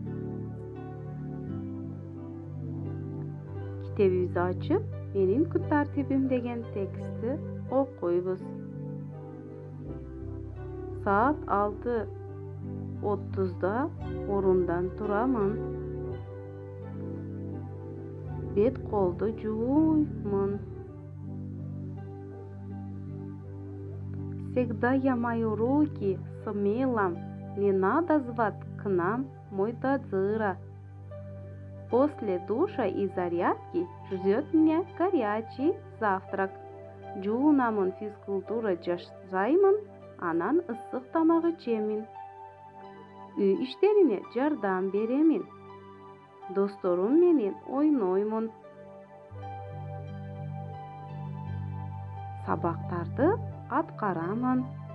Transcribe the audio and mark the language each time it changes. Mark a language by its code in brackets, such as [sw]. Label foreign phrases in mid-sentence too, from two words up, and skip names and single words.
[ky] Китебибизди ачып, менин күн тартибим деген текстти окуйбуз. Саат 6:30 орундан турамын. Бет колду жууймун. [ru] Всегда я мою руки с мылом, не надо звать к нам мойдодыра. После душа и зарядки ждет меня горячий завтрак. [ky] Жуунамын, физкультура жасаймын, анан ысык тамак ичемин. Үй иштерине жардам беремин. Досторум менен ойноймун. Сабактарды аткарамын.